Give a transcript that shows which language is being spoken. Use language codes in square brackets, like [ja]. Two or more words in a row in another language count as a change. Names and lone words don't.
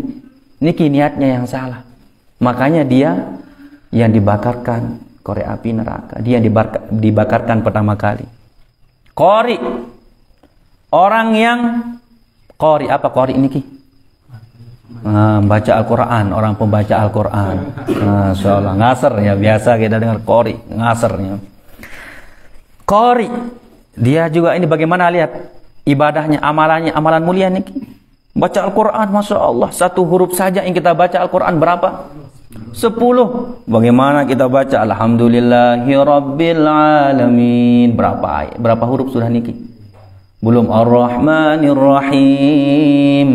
[id] Niki niatnya yang salah. Makanya dia yang dibakarkan korek api neraka. Dia yang dibakarkan pertama kali. Qori. Orang yang qori. Apa qori niki? Baca Al-Quran. Orang pembaca Al-Quran. [ar] ما شاء الله. [id] Ngasar ya. Biasa kita dengar qori. Ngasar ya. Qori. Dia juga ini bagaimana lihat ibadahnya, amalannya, amalan mulia niki. Baca Al-Quran, [ar] ما شاء الله. [id] 1 huruf saja yang kita baca Al-Quran berapa? 10. Bagaimana kita baca [ar] الحمد لله رب العالمين? [id] Berapa huruf sudah niki? Belum [ar] الرحمن الرحيم.